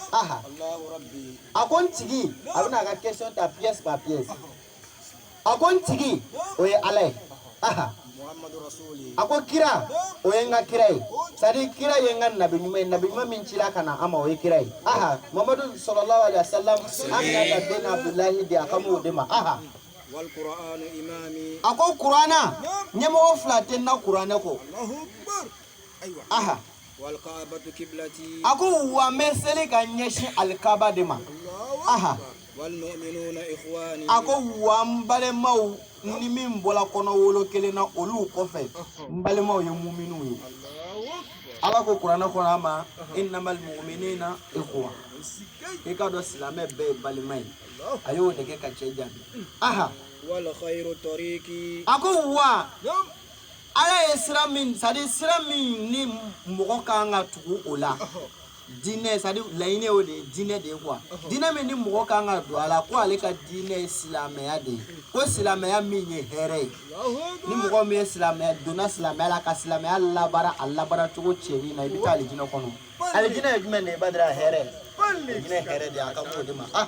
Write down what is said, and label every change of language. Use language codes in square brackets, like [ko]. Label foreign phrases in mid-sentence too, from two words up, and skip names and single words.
[bm] a ko n tigi a bɛna a ka question ta [fr] pièce par pièce [bm] a ko n tigi o ye ala ye a ko kira o ye n ka kira ye [fr] c'est-à-dire [bm] kira ye n ka nabi ɲuman ye nabi ɲuman min cila ka na an ma o ye kira ye mamadu [ar] صلى الله عليه وسلم [bm] an bɛna ka den abdulahi di a ka m'o de ma a ko kurana ɲɛmɔgɔ fila tɛ n na kuranɛ kɔ a ko wa n bɛ seli ka ɲɛsin alikaba de ma a ko wa n balimaw ni min bɔra kɔnɔ wolo kelen na olu kɔfɛ n balimaw ye muminunw ye ala ko kuranɛ kɔnɔ a ma [ar] إنما المؤمنون إخوة [bm] i ka dɔn silamɛ bɛɛ ye balima ye a y'o de kɛ ka cɛ jaabi a ko wa ala ye sira min [fr] c'est-à-dire [bm] sira min ni mɔgɔ kan ka tugu o la diinɛ [fr] c'est-à-dire [bm] laɲini o de ye diinɛ de ye quoi diinɛ min ni mɔgɔ kan ka don a la ko ale ka diinɛ ye silamɛya de ye ko silamɛya min ye hɛrɛ ye ni mɔgɔ min ye silamɛya donna silamɛya la ka silamɛya labara a labara cogo cɛni na i bɛ taa alijinɛ kɔnɔ alijinɛ ye jumɛn de ye badara hɛrɛ alijinɛ ye hɛrɛ de ye a ka m'o de ma